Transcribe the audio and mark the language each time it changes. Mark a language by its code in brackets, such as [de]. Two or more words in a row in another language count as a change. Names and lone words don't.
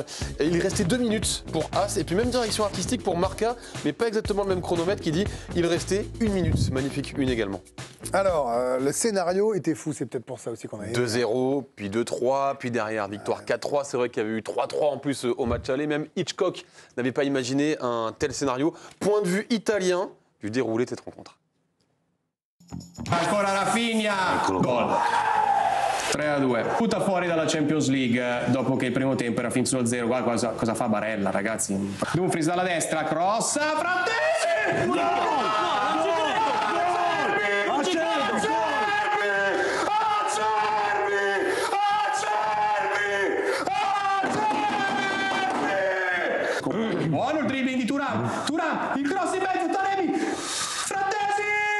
[fr] Et il restait 2 minutes pour As, et puis même direction artistique pour Marca, mais pas exactement le même chronomètre qui dit il restait 1 minute. Magnifique une également. Alors, le scénario était fou, c'est peut-être pour ça aussi qu'on a... 2-0, puis 2-3, puis derrière victoire 4-3. C'est vrai qu'il y avait eu 3-3 en plus au match aller. Même Hitchcock n'avait pas imaginé un tel scénario. Point de vue italien du déroulé de cette rencontre. [it] Ancora Rafinha, gol. 3-2. Butta fuori dalla Champions League dopo che il primo tempo era finito 0. Guarda cosa fa Barella, ragazzi. Dumfries dalla destra, cross, Frattesi! No! Buono il dribbling di Thuram, il cross in mezzo, Taremi, Frattesi,